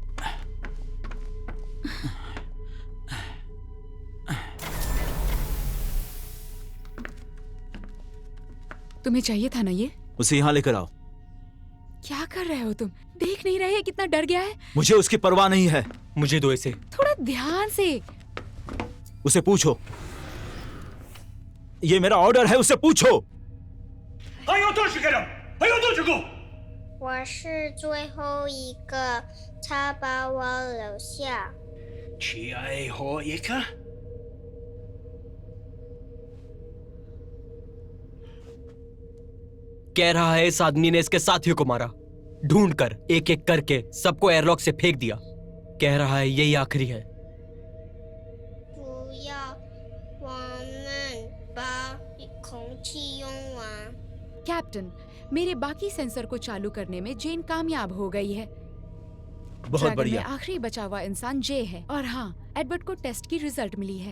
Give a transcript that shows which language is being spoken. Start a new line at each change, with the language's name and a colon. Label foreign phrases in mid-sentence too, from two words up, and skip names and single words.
Hindi: तुम्हें चाहिए था ना ये? उसे यहाँ लेकर आओ। क्या कर रहे हो तुम? देख नहीं रहे कितना डर गया है? मुझे उसकी परवाह नहीं है। मुझे दो इसे। थोड़ा ध्यान से। उसे पूछो, ये मेरा ऑर्डर है, उसे पूछो।
Chinese: 还有多少个人？还有多少个？我是最后一个，他把我留下。最後一個？
Hindi: कह रहा है इस आदमी ने इसके साथियों को मारा, ढूंढ कर एक एक करके सबको एयरलॉक से फेंक दिया। कह रहा है यही आखिरी है।
Chinese: 不要，我们把空气用完。
Hindi: कैप्टन, मेरे बाकी सेंसर को चालू करने में जेन कामयाब हो गई है। बहुत ड्रैगन बढ़िया। में आखिरी बचा हुआ इंसान जे है और हाँ, एडवर्ड को टेस्ट की रिजल्ट मिली है।